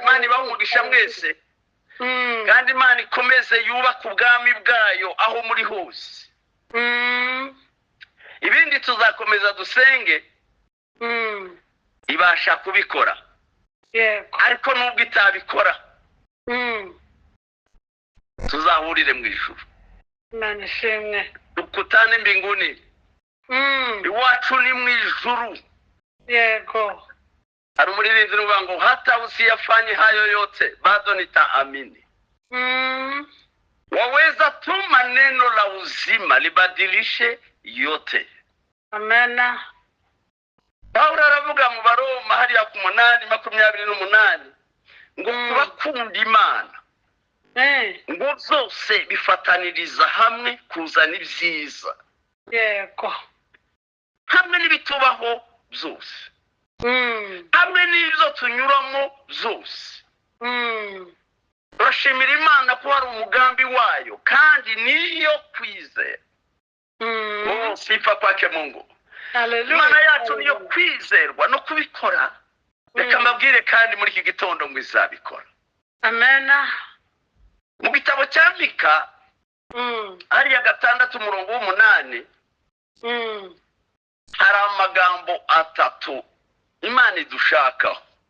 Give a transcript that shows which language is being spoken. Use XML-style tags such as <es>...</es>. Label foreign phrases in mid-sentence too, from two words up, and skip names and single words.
<rw>Imana ibahe umugisha mwese, kandi Imana ikomeze yubaka ubwami bwayo aho muri hose. Ibindi tuzakomeza dusenge, ibasha kubikora. Yego. Ariko nubwo itabikora tuzahurire mu ijuru. Imana ishimwe.</rw> <sw>Tukutane mbinguni.</sw> <rw>Iwacu ni mu ijuru. Yego. Hari umuririmbyi uvuga ngo</rw> <sw>hata usiyafanye hayo yote bado nitaamini. Waweza tuma neno la uzima libadilishe yote.</sw> <rw>Amena. Pawulo aravuga mu Baroma hariya ku 8:28 ngo kubakunda Imana ngo byose bifataniriza hamwe kuzana ibyiza. Yego. Hamwe n'ibitubaho byose, hamwe n'ibyo tunyuramo byose. Turashimira Imana ko hari umugambi wayo kandi niyo kwizera.</rw> <sw>Sifa kwake Mungu.</sw> <rw>Haleluya. Imana yacu niyo kwizerwa no kubikora. Reka mbabwire kandi muri iki gitondo ngo izabikora. Amena. Mu gitabo cya Mika hariya 6:8 hari amagambo 3 Imana idushakaho.</rw>